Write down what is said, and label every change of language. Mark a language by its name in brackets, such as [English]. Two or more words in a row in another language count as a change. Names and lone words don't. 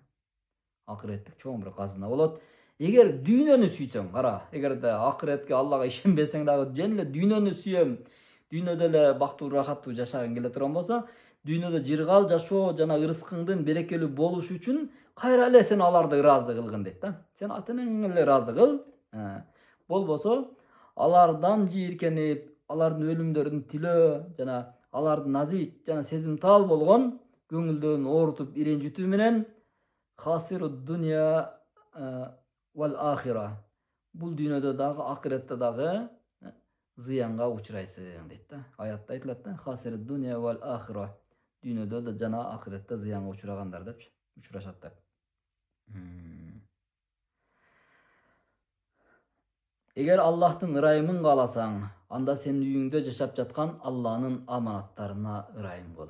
[Kyrgyz] Акыреттик чоң бир казына болот. Эгер дүйнөнү сүйсөң, кара, эгерде акыретке Аллага ишенбесең дагы жөн эле дүйнөнү сүйөм, дүйнөдө эле бактуу, рахаттуу жашагың келе турган болсо, дүйнөдө жыргал жашоо жана ырыскыңдын берекелүү болушу үчүн кайра эле сен аларды ыраазы кылгын дейт да. Сен ата энеңи эле ыраазы кыл. Болбосо алардан жийиркенип, алардын өлүмдөрүн тилөө жана алардын назик жана сезимтал болгон көңүлдөрүн оорутуп иренжитүү менен [Arabic] خاسرو الدنيا والآخرة. [Kyrgyz] Бул дүйнөдө дагы, акыретте дагы зыянга учурайсың дейт да. Аятта айтылат да, [Arabic] خاسرو الدنيا والآخرة. [Kyrgyz] Дүйнөдө да жана акыретте зыянга учурагандар деп учурашат деп. Эгер Аллахтын ырайымын кааласаң, анда сен үйүңдө жашап жаткан Алланын аманаттарына ырайым кыл.